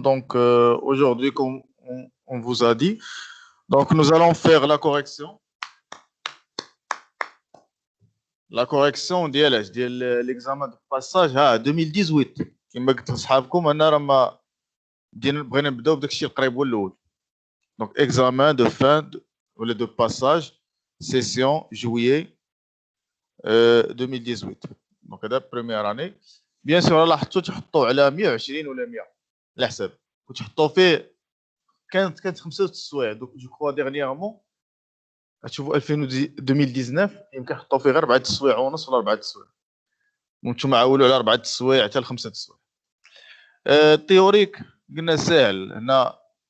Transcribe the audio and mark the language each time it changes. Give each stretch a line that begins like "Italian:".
French: Donc, aujourd'hui, comme on vous a dit, donc nous allons faire la correction. La correction
Arabic: ديال
French: l'examen de passage 2018
Arabic: كما قلت لصحابكم انا راه ما بغينا نبداو بداك الشيء القريب هو الاول.
French: Donc examen de fin ou de passage session juillet 2018. Donc
Arabic: هذا
French: première année. Bien sûr
Arabic: لاحظتوا تحطوا على 120 ولا 100 على حساب وتحطوا فيه كانت 5 السوايع. دوك جو كرو ديرنييرمون غتشوفوا 2019 يمكن نحطوا فيه غير 4 السوايع ونص ولا 4 السوايع. وانتم عاولوا على 4 السوايع حتى ل 5 السوايع. التيوريك قلنا ساهل هنا.